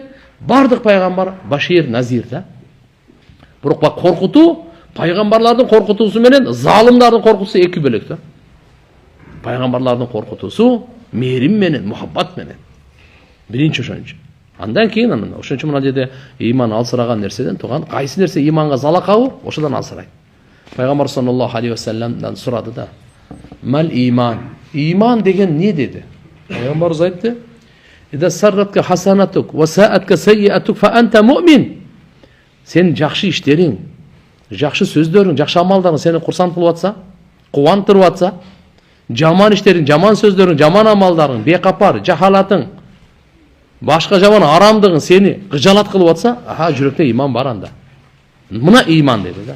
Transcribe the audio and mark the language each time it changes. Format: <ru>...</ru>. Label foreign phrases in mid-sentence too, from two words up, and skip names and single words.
<ky>Бардык пайгамбар башир, назир да. Бирок коркутуу, пайгамбарлардын коркутуусу менен залымдардын коркутуусу эки бөлөк да. Пайгамбарлардын коркутуусу мээрим менен, мухаббат менен. Биринчи ошончу. Андан кийин ошон үчүн мына жерде иман алсыраган нерседен туган, кайсы нерсе иманга залакабы, ошодон алсырайт. Пайгамбар</ky> <ar>صلى الله عليه وسلم</ar> <ky>сурады да. Мал иман. Иман деген не деди? Пайгамбарыбыз айтты:</ky> <ar>"إذا سرتك حسنتك وساءتك سيئتك فأنت مؤمن."</ar> <ky>Сен жакшы иштериң, жакшы сөздөрүң, жакшы амалдарың сени курсант кылып атса, кубантырып атса, жаман иштериң, жаман сөздөрүң, жаман амалдарың, бекапар, жахалатың, башка жаман арамдыгың сени кыжалат кылып атса, жүрөктө иман бар анда. Мына иман деди да.</ky>